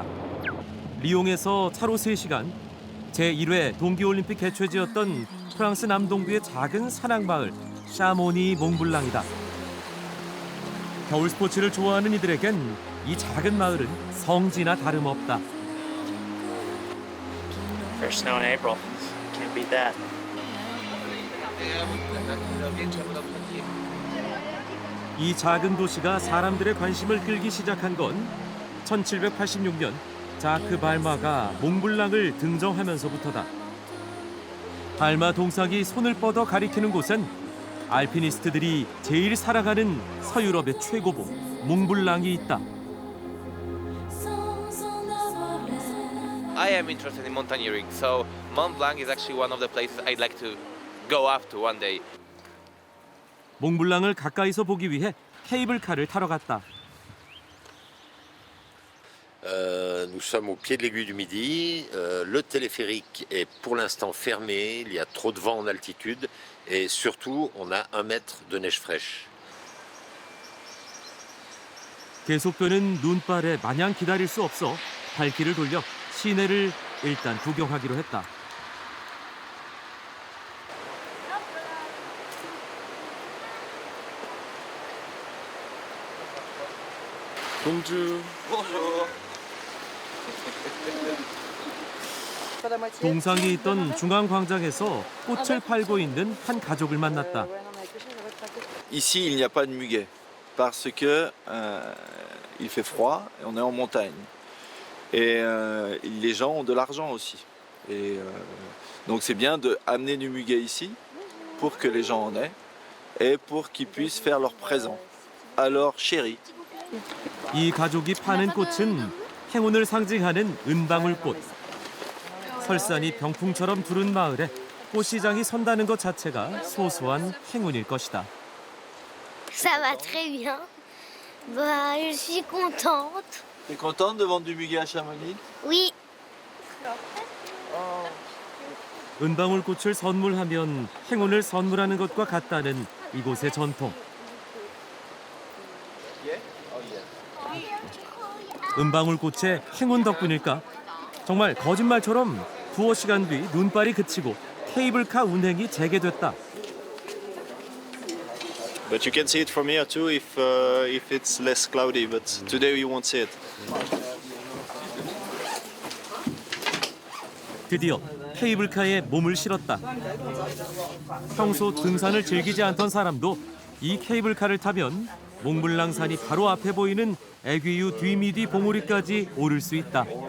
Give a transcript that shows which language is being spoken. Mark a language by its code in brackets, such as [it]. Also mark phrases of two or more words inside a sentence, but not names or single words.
[ko] 리옹에서 차로 3시간, 제1회 동계올림픽 개최지였던 프랑스 남동부의 작은 산악마을 샤모니 몽블랑이다. 겨울 스포츠를 좋아하는 이들에겐 이 작은 마을은 성지나 다름없다. [en] First snow in April. Can't beat that. [ko] 이 작은 도시가 사람들의 관심을 끌기 시작한 건 1786년 자크 발마가 몽블랑을 등정하면서부터다. 발마 동상이 손을 뻗어 가리키는 곳엔 알피니스트들이 제일 사랑하는 서유럽의 최고봉 몽블랑이 있다. [en] I am interested in mountaineering, so Mont Blanc is actually one of the places I'd like to go up to one day. [ko] 몽블랑을 가까이서 보기 위해 케이블카를 타러 갔다. [fr] Nous sommes au pied de l'aiguille du Midi. Le téléphérique est pour l'instant fermé. Il y a trop de vent en altitude. Et surtout, on a 1 mètre de neige fraîche. [ko] 계속되는 눈발에 마냥 기다릴 수 없어 발길을 돌려 시내를 일단 구경하기로 했다. 공주. 동상이 있던 중앙광장에서 꽃을 팔고 있는 한 가족을 만났다. [fr] Ici, il n'y a pas de muguet parce que il fait froid et on est en montagne. Et les gens ont de l'argent aussi. Et donc c'est bien d'amener du muguet ici pour que les gens en aient et pour qu'ils puissent faire leurs présents à leur chéri. [ko] 이 가족이 파는 꽃은 행운을 상징하는 은방울꽃. 설산이 병풍처럼 두른 마을에 꽃시장이 선다는 것 자체가 소소한 행운일 것이다. [fr] Ça va très bien. Bah, je suis contente. T'es contente de vendre du muguet à Chamonix? Oui. [ko] 은방울꽃을 선물하면 행운을 선물하는 것과 같다는 이곳의 전통. 은방울꽃의 행운 덕분일까? 정말 거짓말처럼 두어 시간 뒤 눈발이 그치고 케이블카 운행이 재개됐다. [en] But you can see it from here too if it's less cloudy. But today you won't see it. [ko] 드디어 케이블카에 몸을 실었다. 평소 등산을 즐기지 않던 사람도 이 케이블카를 타면 몽블랑산이 바로 앞에 보이는 애귀유 뒤미디 봉우리까지 오를 수 있다.